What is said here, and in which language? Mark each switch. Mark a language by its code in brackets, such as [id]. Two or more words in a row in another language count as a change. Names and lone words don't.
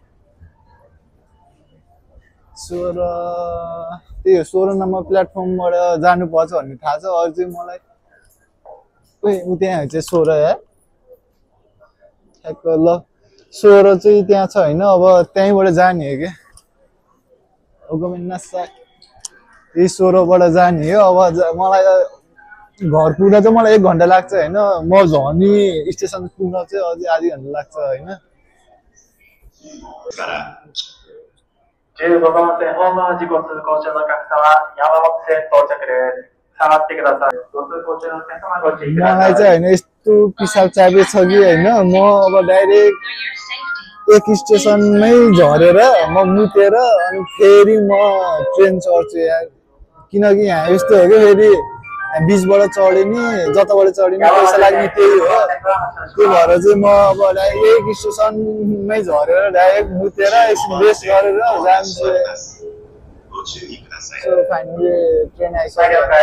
[ne] 16 त्यही हो 16 नम्बर प्लेटफर्मबाट जानुपर्छ भन्ने थाहा छ अरू चाहिँ मलाई ऊ त्यहाँ चाहिँ 16 यार ठ्याक्क ल 16 चाहिँ त्यहाँ छ होइन अब त्यहीँबाट जाने हो क्या यही 16बाट जाने हो अब मलाई घर पुग्न चाहिँ मलाई 1 घन्टा लाग्छ होइन म झनी स्टेसन पुग्न चाहिँ अझै आधी घन्टा लाग्छ होइन [ja] 15 番線ホーム事故通行中のお客様、山手線到着です。下がってください。ご通行中のお客様ご注意ください。 [ne] मलाई चाहिँ होइन यस्तो पिसाब चापे छ कि होइन म अब डाइरेक्ट एक स्टेसनमै झरेर म मुतेर अनि फेरि म ट्रेन चढ्छु यार किनकि यहाँ यस्तो हो कि फेरि बीचबाट चढ्यो नि जताबाट चढ्यो नि पैसा लाग्ने त्यही हो त्यो भएर चाहिँ म अब डाइरेक्ट एक स्टेसनमै झरेर डाइरेक्ट मुतेर एकछिन रेस्ट गरेर जान्छु [en] so finally [ne] ट्रेन आइसक्यो